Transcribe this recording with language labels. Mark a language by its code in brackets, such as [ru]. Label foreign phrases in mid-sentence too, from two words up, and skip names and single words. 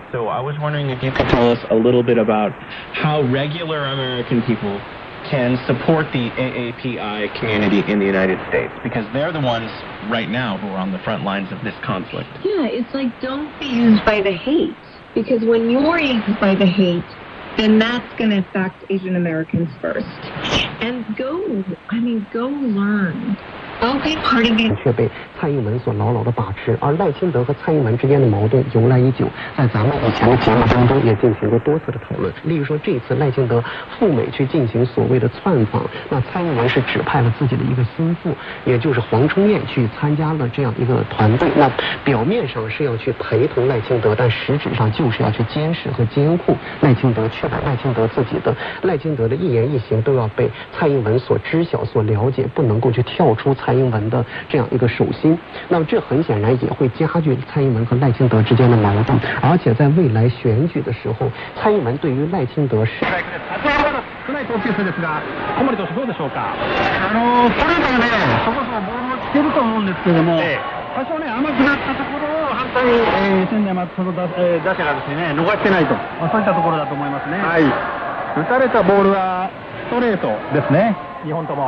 [en] So I was wondering if you could tell us a little bit about how regular American people can support the AAPI community in the United States, because they're the ones right now who are on the front lines of this conflict. Yeah, it's like, don't be used by the hate, because when you're used by the hate, then that's going to affect Asian Americans first. And go learn. Don't be part of it. [zh] 却被蔡英文所牢牢地把持，而赖清德和蔡英文之间的矛盾由来已久，在咱们以前的节目当中也进行过多次的讨论。例如说，这次赖清德赴美去进行所谓的窜访，那蔡英文是指派了自己的一个心腹，也就是黄忠彦去参加了这样一个团队。那表面上是要去陪同赖清德，但实质上就是要去监视和监控赖清德，确保赖清德的一言一行都要被蔡英文所知晓、所了解，不能够去跳出蔡英文的这样一个手心。那么这很显然也会加剧蔡英文和赖清德之間的矛盾，而且在未来選舉的時候，蔡英文對於賴清德是。 [ja] 少ない投球数ですが、小森投手どうでしょうか。ストレートがね、そこそこボールをつけると思うんですけども、多少ね甘くなったところを反対仙台松本打者がですね逃してないと、そういったところだと思いますね。はい。打たれたボールはストレートですね。2本とも。